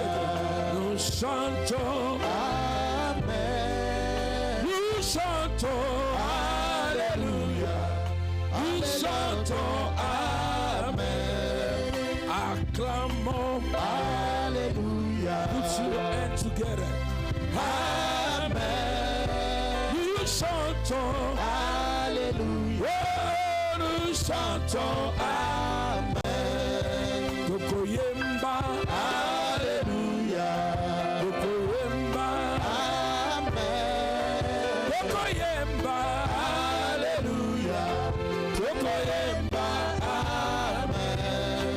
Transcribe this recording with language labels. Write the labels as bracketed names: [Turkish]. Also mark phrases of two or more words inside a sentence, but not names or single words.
[French] Nous chantons Amen. Nous chantons Alléluia. Nous chantons Amen. Acclamons Alléluia. [English] Put your hands together. [French] Amen. Nous chantons Alléluia. Oh, nous chantons Amen. [Lingala] Tokoyemba Alléluia. Tokoyemba Amen. Tokoyemba Alléluia. Tokoyemba Amen.